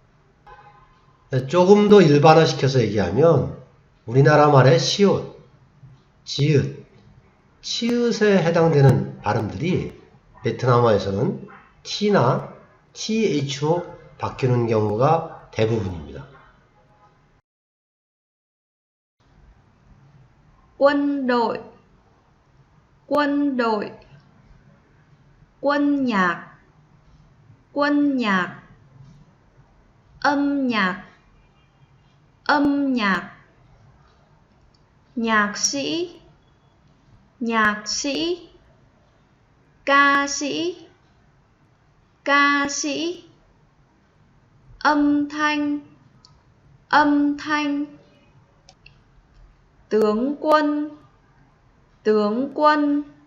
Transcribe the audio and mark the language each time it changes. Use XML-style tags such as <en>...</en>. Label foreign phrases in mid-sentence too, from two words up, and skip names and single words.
<ko>조금 더 일반화시켜서 얘기하면 우리나라 말의 시옷, 지읒, 치읒에 해당되는 발음들이 베트남어에서는 T나 TH로 바뀌는 경우가 대부분입니다.</ko> <vi>quân đội, quân đội, quân nhạc, quân nhạc, âm nhạc, âm nhạc, nhạc sĩ, nhạc sĩ, ca sĩ, ca sĩ, âm thanh, âm thanh, tướng quân, tướng quân,</vi>